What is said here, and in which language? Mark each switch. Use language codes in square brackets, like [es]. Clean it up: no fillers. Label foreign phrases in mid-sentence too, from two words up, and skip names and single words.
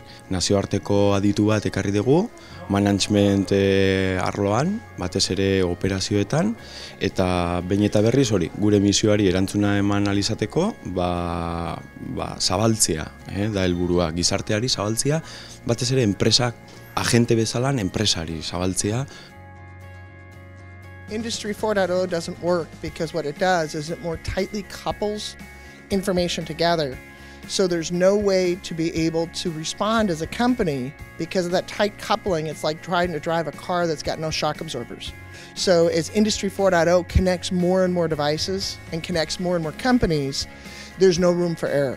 [eu] Nazioarteko aditu bat ekarri dugu, management arloan, batez ere operazioetan, eta behin eta berriz hori, gure misioari erantzuna eman alizateko, zabaltzea, da helburua, gizarteari zabaltzea, batez ere enpresak, agente bezalan enpresari zabaltzea. [en] Industry 4.0 doesn't work because what it does is it more tightly couples information together. So there's no way to be able to respond as a company because of that tight coupling. It's like trying to drive a car that's got no shock absorbers. So as Industry 4.0 connects more and more devices and connects more and more companies, there's no room for error.